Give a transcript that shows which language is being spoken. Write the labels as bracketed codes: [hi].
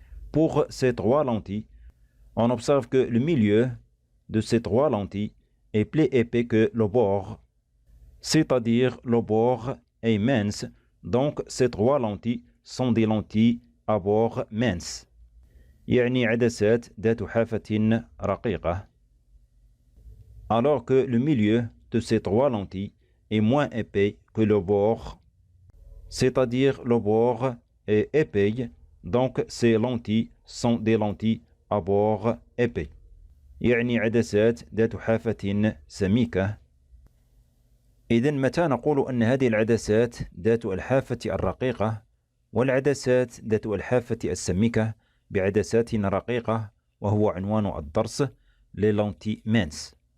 [fr] Pour ces trois lentilles, on observe que le milieu de ces trois lentilles est plus épais que le bord, c'est-à-dire le bord est mince, donc ces trois lentilles sont des lentilles à bord mince. [ar] يعني عدسات ذات حافة رقيقة. [fr] Alors que le milieu de ces trois lentilles est moins épais que le bord, c'est-à-dire le bord est épais, donc ces lentilles sont des lentilles à bord épais. [ar] يعني عدسات ذات حافة سميكة. إذن متى نقول أن هذه العدسات ذات الحافة الرقيقة والعدسات ذات الحافة السميكة بعدسات رقيقة، وهو عنوان الدرس للونتي مينس.